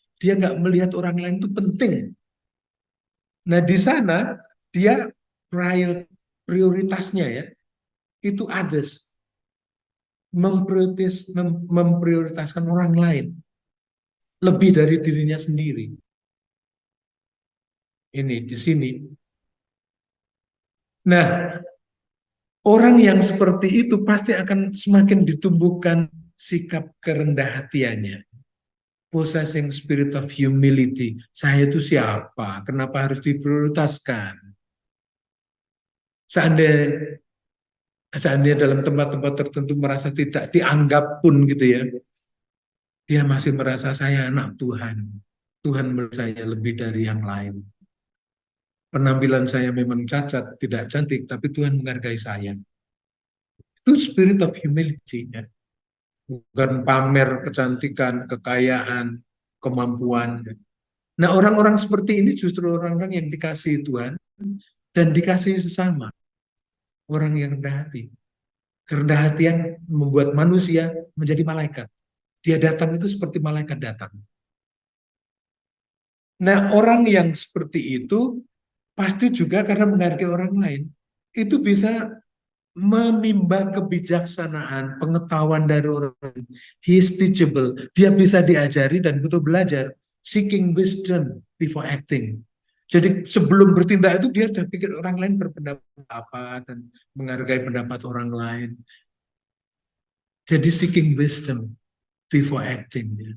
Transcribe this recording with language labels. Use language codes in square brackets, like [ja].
[id] Dia nggak melihat orang lain itu penting. Nah di sana dia prioritasnya ya itu others, memprioritaskan orang lain lebih dari dirinya sendiri. Ini di sini. Nah, orang yang seperti itu pasti akan semakin ditumbuhkan sikap kerendah hatiannya. [en] Possessing spirit of humility. [id] Saya itu siapa? Kenapa harus diprioritaskan? Seandainya dalam tempat-tempat tertentu merasa tidak dianggap pun gitu ya, dia masih merasa saya anak Tuhan. Tuhan menurut saya lebih dari yang lain. Penampilan saya memang cacat, tidak cantik, tapi Tuhan menghargai saya. Itu spirit of humility ya. Bukan pamer kecantikan, kekayaan, kemampuan. Nah, orang-orang seperti ini justru orang-orang yang dikasihi Tuhan dan dikasihi sesama. Orang yang rendah hati. Kerendah hatian membuat manusia menjadi malaikat. Dia datang itu seperti malaikat datang. Nah, orang yang seperti itu pasti juga karena menghargai orang lain. itu bisa menimba kebijaksanaan, pengetahuan dari orang lain. [en] He is teachable. [id] Dia bisa diajari dan butuh belajar. [en] Seeking wisdom before acting. [id] Jadi sebelum bertindak itu dia sudah pikir orang lain berpendapat apa dan menghargai pendapat orang lain. Jadi [en] seeking wisdom before acting.